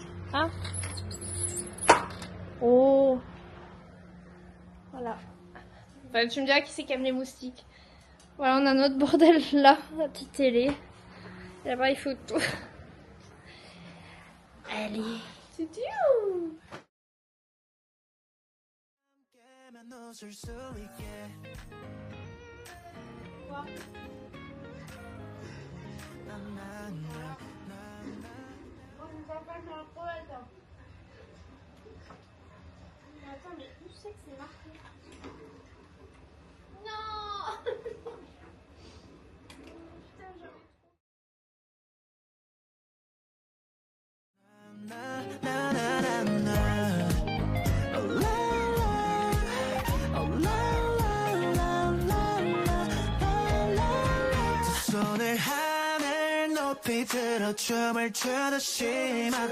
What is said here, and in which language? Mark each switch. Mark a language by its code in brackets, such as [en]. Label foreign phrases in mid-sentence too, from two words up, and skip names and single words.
[fr] Hein? Oh! Voilà. Enfin, tu me diras qui c'est qui aime les moustiques. Voilà, on a notre bordel là, la petite télé. Et là-bas, il faut tout. Allez. C'est tout. [ko] 웃을 수 있게 [fr] Attends, mais où c'est que c'est marqué? Non. Putain, j'avais [ko] 손을 하늘 높이 들어 춤을 추듯이 막